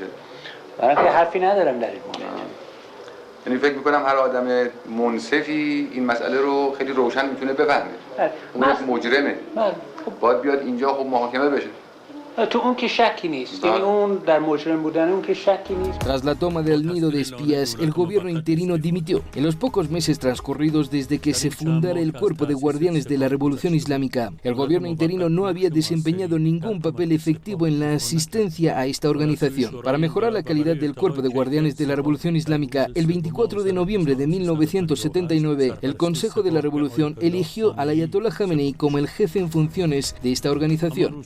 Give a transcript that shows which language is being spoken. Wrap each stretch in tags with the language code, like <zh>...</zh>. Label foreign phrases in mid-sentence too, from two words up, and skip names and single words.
<fa>من که حرفی ندارم در این مورد. یعنی فکر میکنم هر آدم منصفی این مسئله رو خیلی روشن میتونه بفهمه. اون مجرمه، باید بیاد اینجا خب محاکمه بشه. تو اون که شکی نیست، یعنی اون در مجرم بودن اون که شکی نیست.</fa> <es>Tras la toma del nido de espías, el gobierno interino dimitió. En los pocos meses transcurridos desde que se fundara el Cuerpo de Guardianes de la Revolución Islámica, el gobierno interino no había desempeñado ningún papel efectivo en la asistencia a esta organización. Para mejorar la calidad del Cuerpo de Guardianes de la Revolución Islámica, el 24 de noviembre de 1979, el Consejo de la Revolución eligió al Ayatollah Khamenei como el jefe en funciones de esta organización.</es>